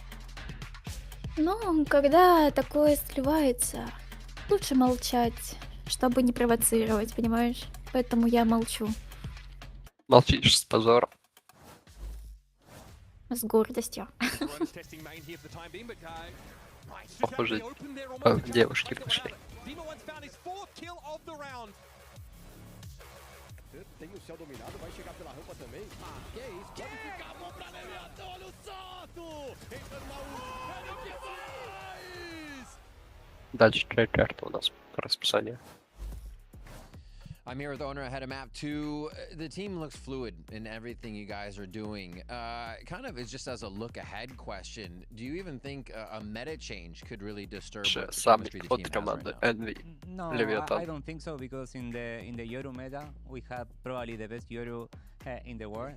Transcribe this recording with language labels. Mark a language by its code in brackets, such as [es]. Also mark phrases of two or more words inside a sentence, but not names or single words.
[ru] Ну, когда такое сливается, лучше молчать, чтобы не провоцировать, понимаешь? Поэтому я молчу. Молчишь с позором. С гордостью. Похоже, девушки пришли. [pt] Tem o céu dominado, vai chegar pela rampa também. Que é isso? Pode ficar bom pra Leliato. Olha o salto! Entrando na última. O que faz? [ru] Дальше карта у нас по расписанию. [en] I'm here with the owner ahead of map 2. The team looks fluid in everything you guys are doing. Kind of, it's just as a look ahead question. Do you even think a meta change could really disturb what the chemistry the team has right now? No, I don't think so, because in the Yoru meta we have probably the best Yoru in the world.